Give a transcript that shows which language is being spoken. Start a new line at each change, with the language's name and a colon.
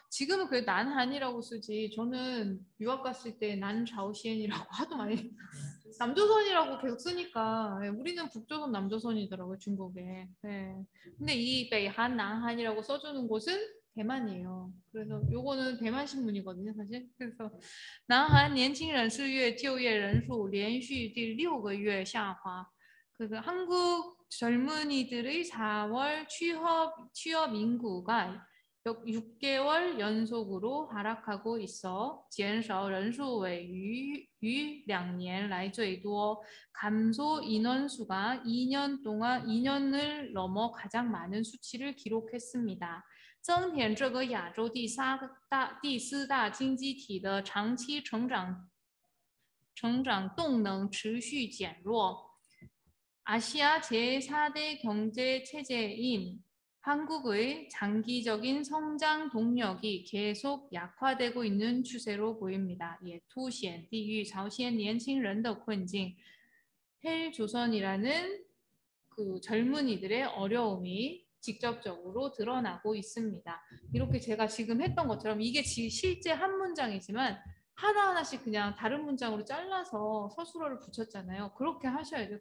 Korean: 지금은 그 난한이라고 쓰지. 저는 유학 갔을 때 난자오시엔이라고 하도 많이 남조선이라고 계속 쓰니까 우리는 북조선 남조선이더라고요. 중국에. 네. 근데 이北韩, 난한이라고 써주는 곳은 대만이에요. 그래서 요거는 대만 신문이거든요, 사실.
Chinese: 그래서南韩 年轻人4月就业人数连续第6个月下滑.
Korean: 그 한국 젊은이들의 4월 취업 인구가 6개월 연속으로 하락하고 있어
Chinese: 减少人数为于2年来最多
Korean: 감소 인원수가 2년을 넘어 가장 많은 수치를 기록했습니다.
Chinese: 增添这个亚洲第四大经济体的长期成长成长动能持续减弱.
Korean: 아시아 제4대 경제 체제인 한국의 장기적인 성장 동력이 계속 약화되고 있는 추세로 보입니다.
Chinese: 也凸显地域朝鲜年轻人的困境.
Korean: 헬조선이라는 그 젊은이들의 어려움이 직접적으로 드러나고 있습니다. 이렇게 제가 지금 했던 것처럼 이게 실제 한 문장이지만 하나하나씩 그냥 다른 문장으로 잘라서 서술어를 붙였잖아요. 그렇게 하셔야 돼요.